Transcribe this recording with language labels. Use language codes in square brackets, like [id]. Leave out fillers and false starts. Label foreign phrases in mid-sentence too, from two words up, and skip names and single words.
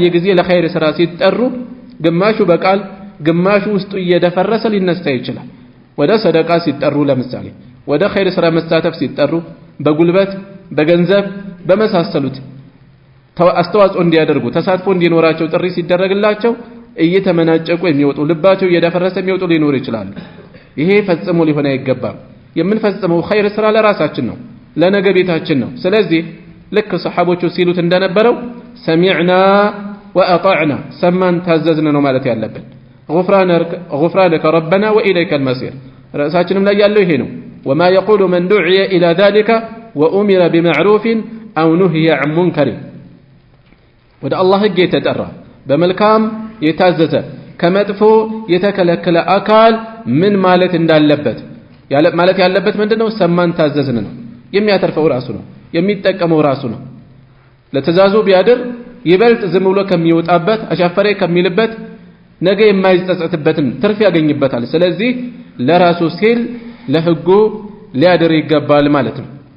[am] ጊዜ ለኸይር ስራ ሲጠሩ ግማሹ በቃል ግማሹ ውስጡ እየደፈረሰ ሊነሳ ይችላል ወደ ሰደቃ ሲጠሩ ለምሳሌ ወደ ኸይር ስራ መሳተፍ ሲጠሩ በጉልበት በገንዘብ በመሳሰሉት አስተዋጽኦ እንዲያደርጉ ተሳትፎ እንዲኖራቸው ጥሪ ሲደረግላቸው እየተመናጨቁ የሚወጡ ልባቸው እየደፈረሰ የሚወጡ ሊኖር ይችላል ይሄ ፈጽሞ ሊሆን አይገባም የምንፈጽመው ኸይር ስራ ለራሳችን ነው ለነገ ቤታችን ነው ስለዚህ ልክ ሰሃቦቹ ሲሉት እንደነበረው [ar] سمعنا وأطعنا [am] ሰማን ታዘዝን ነው ማለት ያለብን [ar] غفرانك ربنا وإليك المصير [am] رأساتنا ላይ ያለው ይሄ ነው [ar] وما يقول من دعي إلى ذلك وأمر بمعروف أو نهي عن [am] منكر ወደ አላህ ህግ የተጠራ በመልካም የታዘዘ ከመጥፎ የተከለከለ አካል ምን ማለት እንዳለበት ማለት ያለበት ምንድነው ሰማን ታዘዝን ነው የሚያተርፈው ራሱ ነው የሚጠቀመው ራሱ ነው ለተዛዙ ቢያድር ይበልጥ ዝም ብሎ ከሚወጣበት አሻፈሬ ከሚልበት ነገ የማይጸጸትበትን ትርፍ ያገኝበታል ስለዚህ ለራሱ ሲል ለህጉ ሊያድር ይገባል ማለት ነው